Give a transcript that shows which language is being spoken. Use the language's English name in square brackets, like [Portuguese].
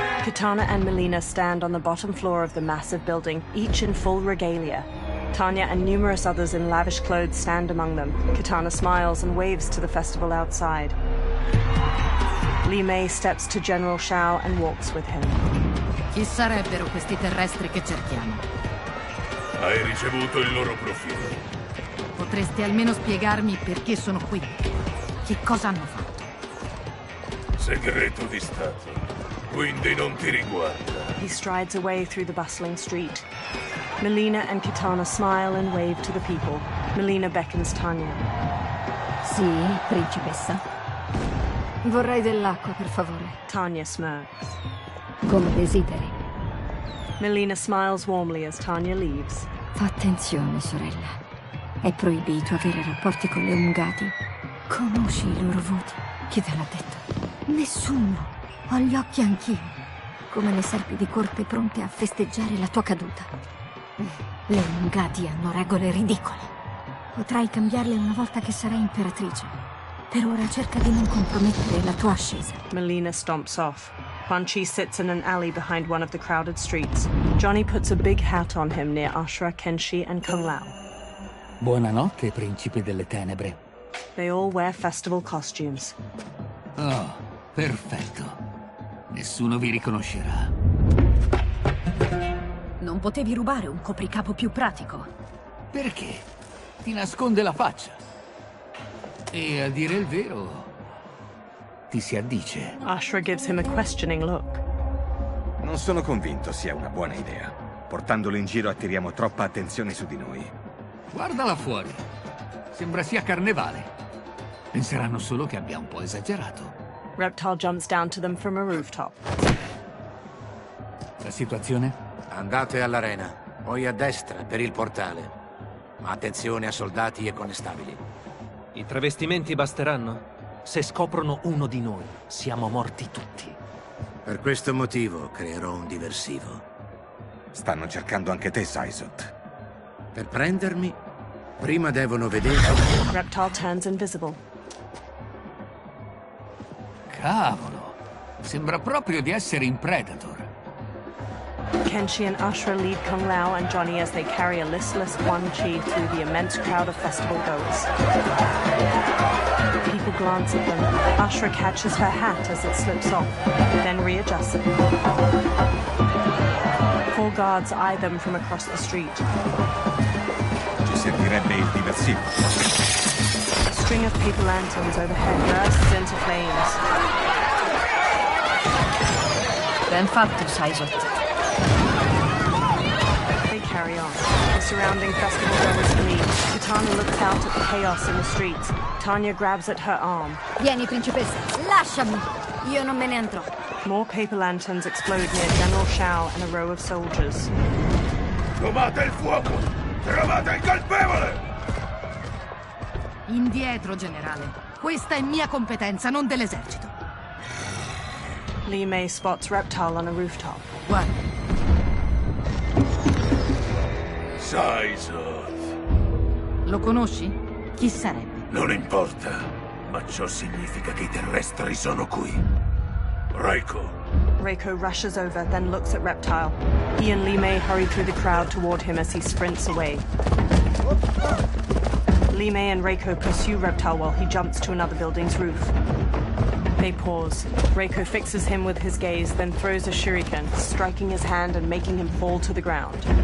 [English] Kitana and Melina stand on the bottom floor of the massive building, each in full regalia. Tanya and numerous others in lavish clothes stand among them. Kitana smiles and waves to the festival outside. Li Mei steps to General Shao and walks with him. [Italian] Chi sarebbero questi terrestri che cerchiamo? Hai ricevuto il loro profilo. Potreste almeno spiegarmi perché sono qui? Che cosa hanno fatto? Segreto di Stato, quindi non ti riguarda. [English] He strides away through the bustling street. Melina and Kitana smile and wave to the people. Melina beckons Tanya. [Italian] Sì, principessa. Vorrei dell'acqua, per favore. [English] Tanya smirks. [Italian] Come desideri. [English] Melina smiles warmly as Tanya leaves. [Italian] Fa attenzione, sorella. È proibito avere rapporti con le ungati. Conosci i loro voti? Chi te l'ha detto? Nessuno. Ho gli occhi anch'io. Come le serpi di corte pronte a festeggiare la tua caduta. Le Ungadi hanno regole ridicole. Potrai cambiarle una volta che sarai imperatrice. Per ora cerca di non compromettere la tua ascesa. [English] Melina stomps off. Quan Chi sits in an alley behind one of the crowded streets. Johnny puts a big hat on him near Ashra, Kenshi, and Kung Lao. [Italian] Buonanotte, principi delle tenebre. [English] They all wear festival costumes. [Italian] Oh, perfetto. Nessuno vi riconoscerà. Non potevi rubare un copricapo più pratico? Perché? Ti nasconde la faccia. E a dire il vero, ti si addice. [English] Ashra gives him a questioning look. [Italian] Non sono convinto sia una buona idea. Portandolo in giro attiriamo troppa attenzione su di noi. Guardala fuori. Sembra sia carnevale. Penseranno solo che abbia un po' esagerato. [English] Reptile jumps down to them from a rooftop. [Italian] La situazione? Andate all'arena, poi a destra per il portale. Ma attenzione a soldati e connestabili. I travestimenti basteranno? Se scoprono uno di noi, siamo morti tutti. Per questo motivo creerò un diversivo. Stanno cercando anche te, Saizot. Per prendermi, prima devono vedere... [English] Reptile turns invisible. [Italian] Cavolo, sembra proprio di essere in Predator. [English] Kenshi and Ashra lead Kung Lao and Johnny as they carry a listless Quan Chi through the immense crowd of festival goers. People glance at them. Ashra catches her hat as it slips off, then readjusts it. 4 guards eye them from across the street. [Italian] Ci servirebbe il diversivo. [English] A string of paper lanterns overhead bursts into flames. [Italian] Ben fatto, Saizot. [English] They carry on. The surrounding festival goers flee. Katana looks out at the chaos in the streets. Tanya grabs at her arm. [Italian] Vieni, principessa. Lasciami. Io non me ne andrò. [English] More paper lanterns explode near General Shao and a row of soldiers. [Italian] Trovate il fuoco! Trovate il colpevole! Indietro, generale. Questa è mia competenza, non dell'esercito. [English] Li Mei spots Reptile on a rooftop. [Italian] Guarda. Saizot. Lo conosci? Chi sarebbe? Non importa, ma ciò significa che i terrestri sono qui. Reiko. [English] Reiko rushes over, then looks at Reptile. He and Li Mei hurry through the crowd toward him as he sprints away. Li Mei and Reiko pursue Reptile while he jumps to another building's roof. They pause. Reiko fixes him with his gaze, then throws a shuriken, striking his hand and making him fall to the ground.